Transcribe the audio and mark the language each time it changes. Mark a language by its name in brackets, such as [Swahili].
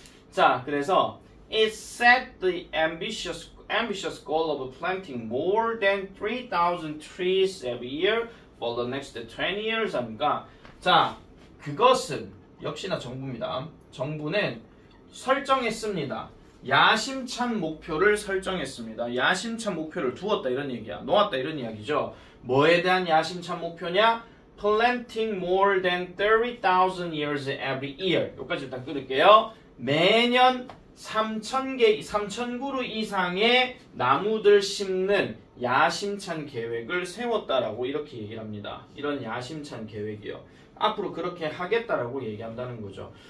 [Korean] 자, 그래서 [English] it set the ambitious goal of planting more than 3,000 trees every year for the next 20 years. [Korean] 하니까 자, 그것은 역시나 정부입니다. 정부는 설정했습니다. 야심찬 목표를 설정했습니다. 야심찬 목표를 두었다 이런 얘기야. 놓았다 이런 이야기죠. 뭐에 대한 야심찬 목표냐? [English] Planting more than 30,000 years every year. [Korean] 여기까지 일단 끊을게요. 매년 3,000그루 이상의 나무들 심는 야심찬 계획을 세웠다라고 이렇게 얘기를 합니다. 이런 야심찬 계획이요. 앞으로 그렇게 하겠다라고 얘기한다는 거죠.